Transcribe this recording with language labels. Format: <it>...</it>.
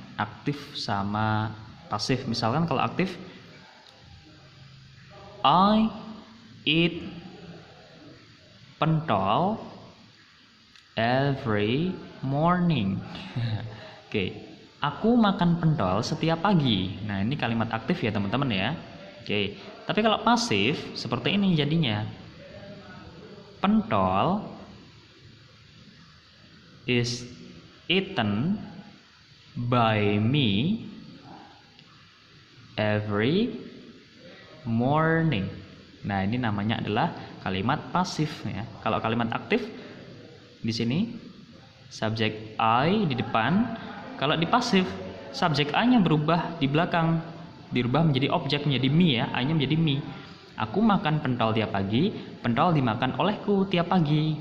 <id>Aktif sama pasif. Misalkan kalau aktif,</id> <en>I eat pentol every morning.</en> <id>Oke, aku makan pentol setiap pagi. Nah, ini kalimat aktif ya teman-teman ya. Oke, tapi kalau pasif seperti ini jadinya.</id> <en>Pentol is eaten by me every morning.</en> <id>Nah, ini namanya adalah kalimat pasif ya. Kalau kalimat aktif di sini subjek I di depan. Kalau di pasif subjek I-nya berubah di belakang, dirubah menjadi objek menjadi me ya, I-nya menjadi me. Aku makan pentol tiap pagi, pentol dimakan olehku tiap pagi.</id>